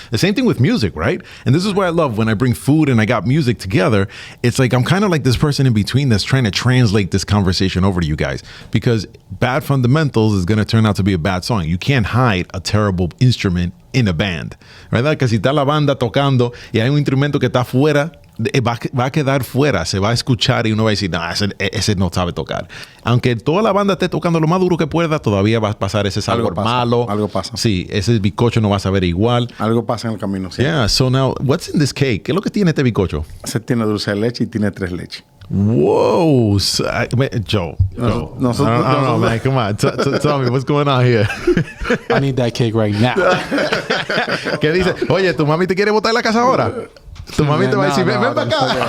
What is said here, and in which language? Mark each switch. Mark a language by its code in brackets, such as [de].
[en] The same thing with music, right? And this is what I love when I bring food and I got music together. It's like I'm kind of like this person in between that's trying to translate this conversation over to you guys. Because bad fundamentals is going to turn out to be a bad song. You can't hide a terrible instrument in a band, [es] ¿verdad? Que si está la banda tocando y hay un instrumento que está fuera, va a quedar fuera, se va a escuchar y uno va a decir, no, ese no sabe tocar. Aunque toda la banda esté tocando lo más duro que pueda, todavía va a pasar ese sabor malo. Algo pasa. Sí, ese bizcocho no va a saber igual. Algo pasa en el camino. Sí. [en] Yeah, so now, what's in this cake? [es] ¿Qué es lo que tiene este bizcocho? Se tiene dulce de leche y tiene 3 leches. [en] Whoa, Joe. No, man, come on. Tell me, what's going on here? I need that cake right now. [es] ¿Qué dice? Oye, ¿tu mami te quiere botar de la casa ahora? Tu mami te va a decir, ven para acá.